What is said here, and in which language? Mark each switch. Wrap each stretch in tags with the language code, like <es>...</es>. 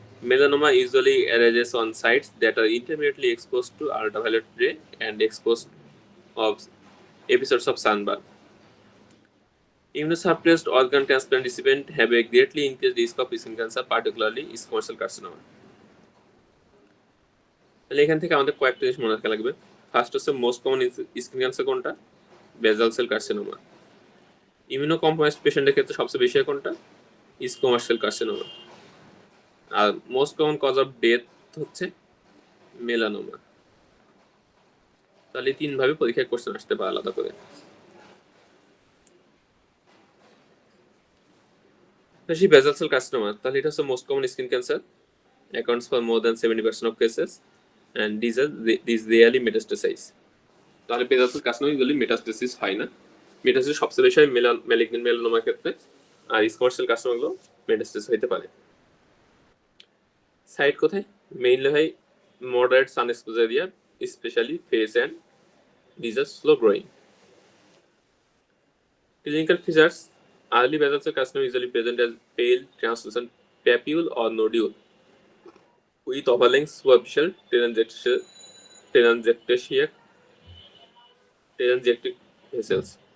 <en>Melanoma usually arises on sites that are intermittently exposed to ultraviolet ray and exposed of episodes of sunburn. Immunosuppressed organ transplant recipients have a greatly increased risk of skin cancer, particularly squamous cell carcinoma.</en> <bn>তাহলে এখান থেকে আমাদের কয়েকটা জিনিস মনে রাখা লাগবে। First হচ্ছে মোস্ট কমন স্কিন ক্যান্সার কোনটা? বেজাল সেল কার্সিনোমা। ইমিউনো কম্প্রোমাইজড পেশেন্টের ক্ষেত্রে সবচেয়ে বেশি হয় কোনটা? Squamous cell carcinoma. আর most common cause of death হচ্ছে মেলানোমা। তাহলে তিন ভাবে পরীক্ষায় কোশ্চেন আসতে পারে আলাদা করে। বেশি বেজাল সেল কার্সিনোমা, তাহলে এটা হচ্ছে most common skin cancer,</bn> <en>accounts for more than 70% of cases and these rarely metastasize.</en> <bn>তাহলে বেজাল সেল কার্সিনোমা ইউজুয়ালি মেটাস্টেসিস হয় না। মেটাস্টেসিস সবচেয়ে বেশি হয় ম্যালিগন্যান্ট মেলানোমার ক্ষেত্রে, আর স্কোয়ামাস সেল কার্সিনোমাগুলো মেটাস্টেসিস হইতে পারে। সাইট কোথায়? মেইনলি হয় moderate San exposure area, specially face and</bn> <en>these are slow growing. Clinical features: early basal cell carcinoma usually present as pale translucent papule or nodule with overlying superficial telangiectatic vessels.</en>